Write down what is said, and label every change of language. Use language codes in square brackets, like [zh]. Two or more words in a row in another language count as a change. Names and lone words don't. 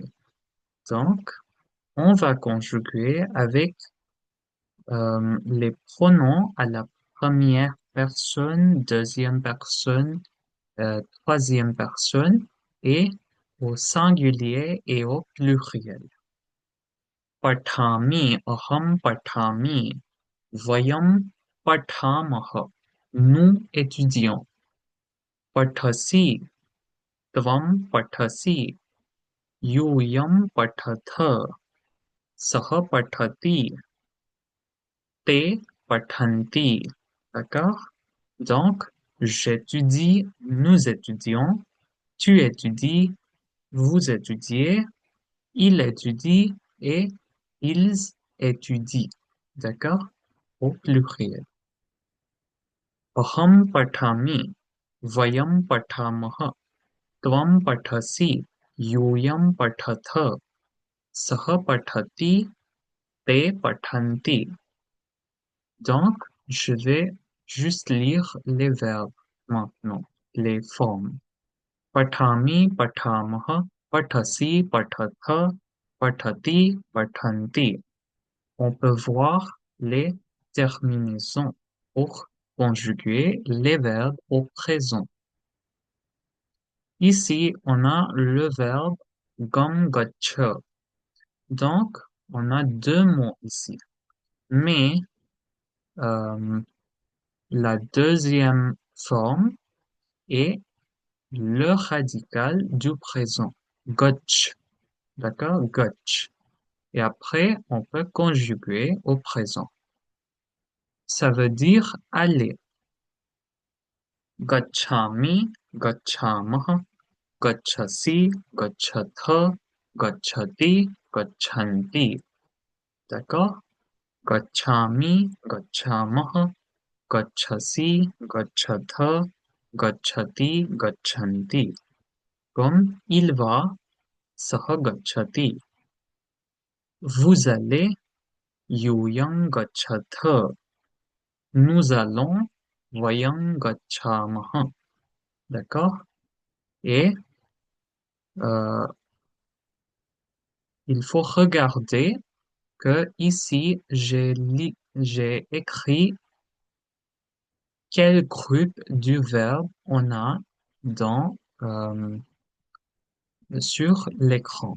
[fr] Donc, on va conjuguer avec les pronoms à la première personne, deuxième personne, troisième personne et au singulier et au pluriel. [sa] पठामि, अहं पठामि, वयं पठामः, [fr] nous étudions. [sa] पठसि, त्वं पठसि, यूयं पठथ, सः पठति, ते पठन्ति. [fr] D'accord? Donc, j'étudie, nous étudions, tu étudies, vous étudiez, il étudie et ils étudient. D'accord? Au pluriel. [sa] अहं पठामि, वयं पठामः, त्वं पठसि, यूयं पठथ, सः पठति, ते पठन्ति. [fr] Donc, je vais juste lire les verbes. Maintenant, les formes. [sa] पठामि, पठामः, पठसि, पठथ, पठति, पठन्ति. [fr] On peut voir les terminaisons pour conjuguer les verbes au présent. Ici, on a le verbe [sa] गम् गच्छ. [fr] Donc, on a deux mots ici. Mais euh, la deuxième forme est le radical du présent. Gotch. D'accord? Gotch. Et après, on peut conjuguer au présent. Ça veut dire aller. [sa] गच्छामि, गच्छामः, गच्छसि, गच्छथ, गच्छति, गच्छन्ति. [fr] D'accord? [sa] गच्छामि, गच्छामः, गच्छसि, गच्छथ, गच्छति, गच्छन्ति. [fr] Comme il va, [sa] सः गच्छति. [fr] Vous allez, [sa] यूयं गच्छथ. [fr] Nous allons, [sa] वयं गच्छामः. [fr] D'accord? Et euh, il faut regarder que ici, j'ai écrit quel groupe du verbe on a dans, sur l'écran.